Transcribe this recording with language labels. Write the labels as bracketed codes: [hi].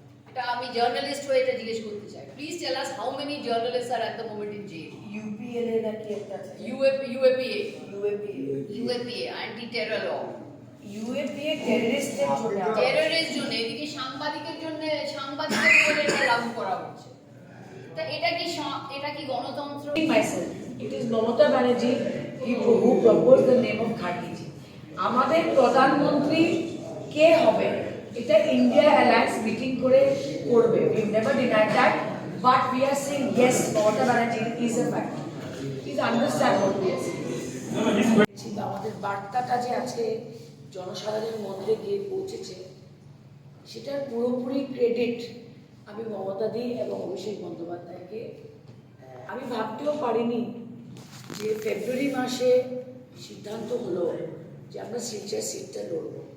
[bn] এটা আমি জার্নালিস্ট হয়ে এটা জিজ্ঞেস করতে চাই। [en] Please tell us how many journalist are at the moment in jail. [bn] UPLA নাকি একটা আছে, [en] UAPA anti terror law. [bn] UAPA টেররিস্টের জন্য, এদিকে সাংবাদিকের জন্য এটা লাগু করা হচ্ছে। তা এটা কি গণতন্ত্র? [en] myself, it is Mamata Banerjee who proposed the name of Khadiji. [bn] আমাদের প্রধানমন্ত্রী কে হবে এটা ইন্ডিয়া অ্যালায়েন্স মিটিং করে করবে। [en] We never denied that, but we are saying yes, Mamata Banerjee is a factor. Please understand what we are saying. [bn] আমাদের বার্তাটা যে আছে জনসাধারণের মধ্যে গিয়ে পৌঁছেছে, সেটার পুরোপুরি ক্রেডিট আমি মমতা দি এবং অভিষেক বন্দ্যোপাধ্যায়কে। আমি ভাবতেও পারিনি যে ফেব্রুয়ারি মাসে সিদ্ধান্ত হলো যে আমরা শিলচর সিটটা লড়ব।